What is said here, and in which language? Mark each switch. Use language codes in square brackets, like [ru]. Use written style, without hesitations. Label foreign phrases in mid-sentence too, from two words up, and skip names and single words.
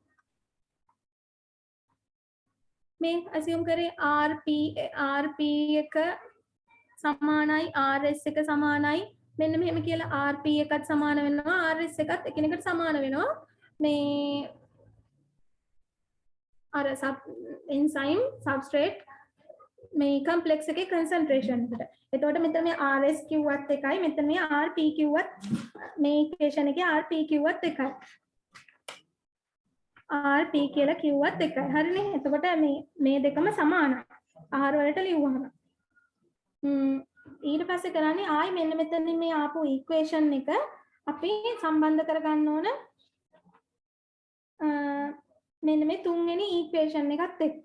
[si] මේ assume කරේ RP එක සමානයි RS එක සමානයි මෙන්න මෙහෙම කියලා RP එකත් සමාන වෙනවා RS එකත් එකිනෙකට සමාන වෙනවා මේ අර [en] enzyme substrate [si] මේ complex එකේ concentration එකට. එතකොට මෙතන මේ RS කිව්වත් එකයි මෙතන මේ RP කිව්වත් මේ equation එකේ RP කිව්වත් එකයි. RP කියලා කිව්වත් එකයි. හරිනේ. එතකොට මේ දෙකම සමානයි. R වලට ලියුවහම. ඊට පස්සේ කරන්නේ ආයි මෙන්න මෙතනින් මේ ආපු equation එක අපි සම්බන්ධ කරගන්න ඕන මෙන්න මේ තුන්වෙනි equation එකත් එක්ක.